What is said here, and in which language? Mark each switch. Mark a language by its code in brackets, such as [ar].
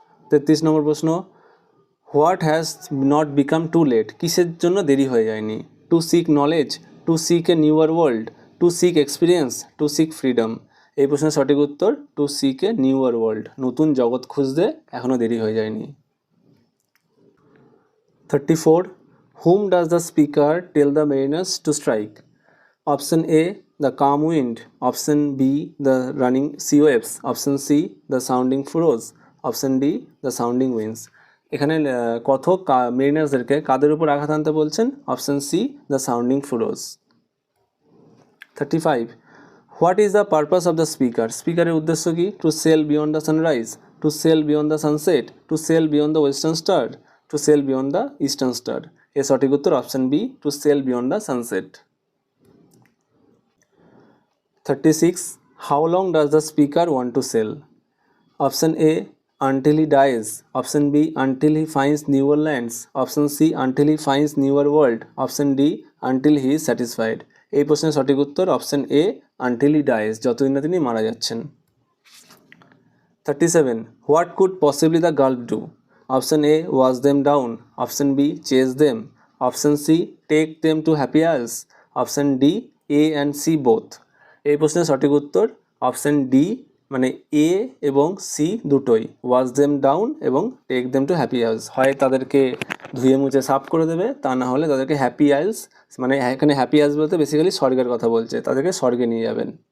[bn] 33 নম্বর প্রশ্ন, [en] What has not become too late? [bn] কিসের জন্য দেরি হয়ে যায়নি? [en] To seek knowledge, to seek a newer world, to seek experience, to seek freedom. [bn] এই প্রশ্নের সঠিক উত্তর [en] to seek a newer world, [bn] নতুন জগৎ খুঁজতে এখনও দেরি হয়ে যায়নি। [en] 34, whom does the speaker tell the mariners to strike? Option A, the calm wind, option B, the running sea waves, option C, the sounding furrows, option D, the sounding winds. [bn] এখানে কথক মেরিনার্সদেরকে কাদের উপর আঘাত আনতে বলছেন? [en] Option C, the sounding furrows. 35, what is the purpose of the speaker? [bn] স্পিকারের উদ্দেশ্য কি? [en] To sail beyond the sunrise, to sail beyond the sunset, to sail beyond the western star, to sail beyond the eastern star. [bn] এর সঠিক উত্তর [en] Option B, to sail beyond the sunset. 36, how long does the speaker want to sail? Option A, until he dies, option B, until he finds newer lands, option C, until he finds newer world, option D, until he is satisfied. [bn] এই প্রশ্নের সঠিক উত্তর option A, [en] until he dies, [bn] যতদিন না তিনি মারা যাচ্ছেন। [en] 37, what could possibly the gulf do? Option A, wash them down, option B, chase them, option C, take them to happy isles, option D, A and C both. [bn] এই প্রশ্নের সঠিক উত্তর option D, মানে এ এবং সি দুটোই, [en] Wash them down এবং take them to happy isles. [bn] হয় তাদেরকে ধুয়ে মুছে সাফ করে দেবে, তা না হলে তাদেরকে হ্যাপি আইলস, মানে এখানে হ্যাপি আইলস বলতে বেসিক্যালি স্বর্গের কথা বলছে, তাদেরকে স্বর্গে নিয়ে যাবেন।